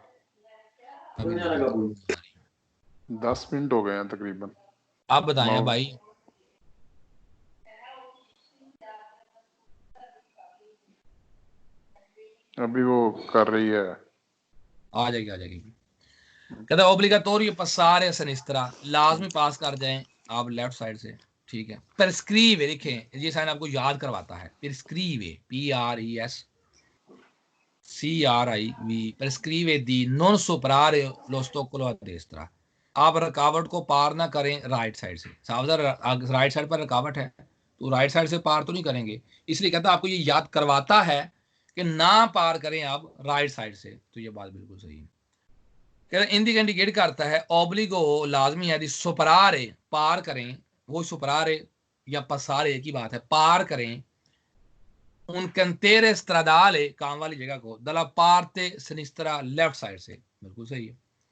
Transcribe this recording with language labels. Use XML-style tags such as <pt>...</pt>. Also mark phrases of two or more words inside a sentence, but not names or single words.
<ur>10 منٹ ہو گئے ہیں تقریباً. آپ بتائیں بھائی. ابھی وہ کر رہی ہے آ جائے گی۔ کہتا ہے</ur> <it>obbligatorio passare a sinistra,</it> <ur>لازمی پاس کر جائیں آپ لیفٹ سائیڈ سے، ٹھیک ہے.</ur> <it>prescrive</it> <ur>لکھیں، یہ سائن آپکو یاد کرواتا ہے.</ur> <it>prescrive PRESCRIV prescrive di non superare l'ostacolo a destra,</it> <ur>آپ رکاوٹ کو پار نہ کریں رائٹ سائیڈ سے. ساودھان، رائٹ سائیڈ پر رکاوٹ ہے تو رائٹ سائیڈ سے پار تو نہیں کریں گے، اس لیے کہتا ہے آپکو یہ یاد کرواتا ہے کہ نہ پار کریں آپ رائٹ سائیڈ سے. تو یہ بات بالکل صحیح ہے. اندی انڈیکیٹ کرتا ہے اوبلیگو لازمی ہے، سپرارے پار کریں، وہ سپرارے یا پسارے کی بات ہے، پار کریں</ur> <it>un cantiere stradale</it> <ur>کام والی جگہ کو</ur> <it>dalla parte sinistra</it> <ur>لیفٹ سائیڈ سے، بالکل صحیح ہے.</ur>